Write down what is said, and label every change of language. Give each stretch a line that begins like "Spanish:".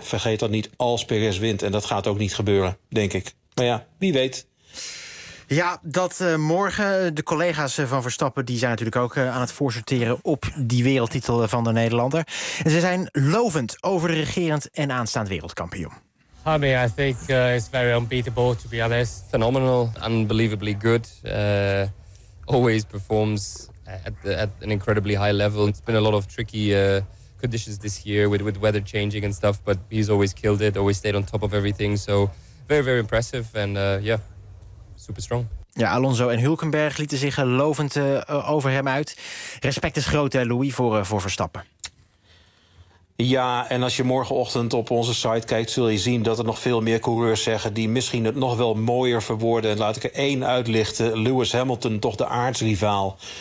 Dutch: Vergeet dat niet, als Perez wint. En dat gaat ook niet gebeuren, denk ik. Maar ja, wie weet. Ja, dat morgen. De collega's van Verstappen die zijn natuurlijk ook aan het voorsorteren op die wereldtitel van de Nederlander. En ze zijn lovend over de regerend en aanstaand wereldkampioen.
English: Hammy, I think it's very unbeatable, to be honest. Phenomenal, unbelievably good. Always performs at an incredibly high level. It's been a lot of tricky conditions this year with weather changing and stuff, but he's always killed it, always stayed on top of everything. So very, very impressive and yeah, super strong.
Dutch: Ja, Alonso en Hülkenberg lieten zich lovend over hem uit. Respect is groot, Louis, voor Verstappen. Ja, en als je morgenochtend op onze site kijkt, zul je zien dat er nog veel meer coureurs zeggen die misschien het nog wel mooier verwoorden. En laat ik er 1 uitlichten. Lewis Hamilton, toch de aartsrivaal.